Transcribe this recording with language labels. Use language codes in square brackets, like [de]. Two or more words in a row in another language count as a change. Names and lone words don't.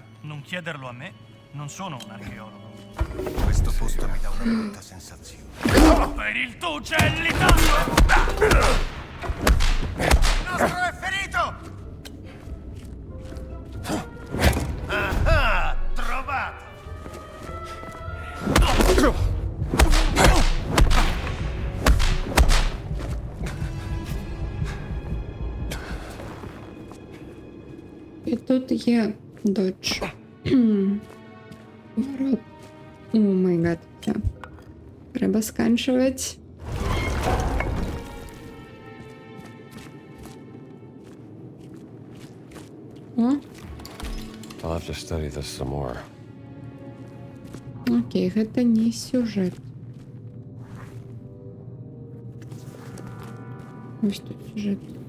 [it] Non chiederlo a me, non sono un archeologo. Questo posto mi dà una brutta sensazione. Per il tuo uccellita! Il nostro è ferito! Ah, trovato! [uk] І тут є додж. Ворот. [en] Oh my god, [uk] все. Треба сканчувати. О, [en] I'll have to study this some more. [be] окей, гэта не сюжет. [uk] Ось тут сюжет.